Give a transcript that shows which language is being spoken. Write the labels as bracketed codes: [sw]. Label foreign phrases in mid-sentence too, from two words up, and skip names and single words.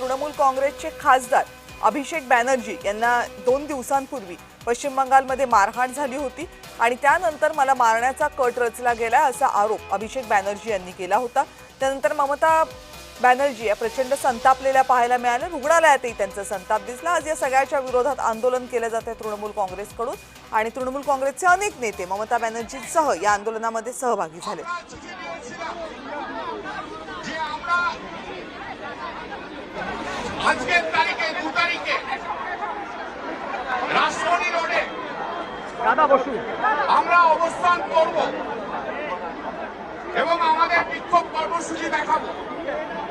[mr] तृणमूल काँग्रेसचे खासदार अभिषेक बॅनर्जी यांना 2 दिवसांपूर्वी पश्चिम बंगालमध्ये मारहाण झाली होती आणि त्यानंतर मला मारण्याचा कट रचला गेला असा आरोप अभिषेक बॅनर्जी यांनी केला होता। त्यानंतर ममता बॅनर्जी या प्रचंड संतापलेल्या पाहायला मिळाल्या। रुग्णालयातही त्यांचा संताप दिसला। आज या सगळ्याच्या विरोधात आंदोलन केले जाते तृणमूल काँग्रेसकडून आणि तृणमूल काँग्रेसचे अनेक नेते ममता बॅनर्जींसह या आंदोलनामध्ये सहभागी झाले। [bn] আজকের তারিখে 2 তারিখে রাজধানী রোডে আমরা অবস্থান করব এবং আমাদের বিক্ষোভ কর্মসূচি দেখাবো।